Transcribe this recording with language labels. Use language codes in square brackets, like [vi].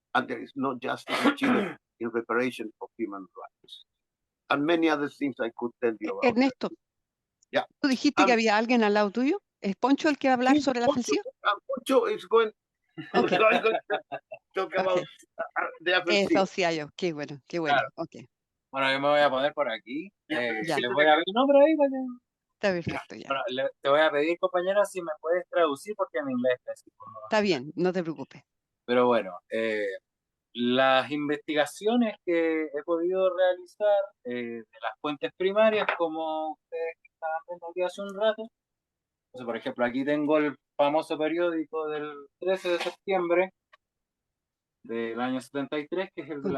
[en] And there is no justice in Chile in reparation of human rights. And many other things I could tell you about. Ernesto, yeah. [es] ¿Tú dijiste que había alguien al lado tuyo? ¿Es Poncho el que va a hablar sobre la ofensiva? [en] Poncho is going, Okay. going to talk about the AFL-CIO. [es] AFL-CIO, qué bueno, Claro. ok. Bueno, yo me voy a poner por aquí. Ya. Les voy a pedir, no, pero ahí, vaya. Está perfecto ya. Bueno, te voy a pedir, compañera, si me puedes traducir porque mi inglés es pésimo, ¿no? Está bien, no te preocupes. Pero bueno, las investigaciones que he podido realizar de las fuentes primarias, como ustedes estaban viendo aquí hace un rato, entonces, por ejemplo, aquí tengo el famoso periódico del 13 de septiembre del año 73, que es el de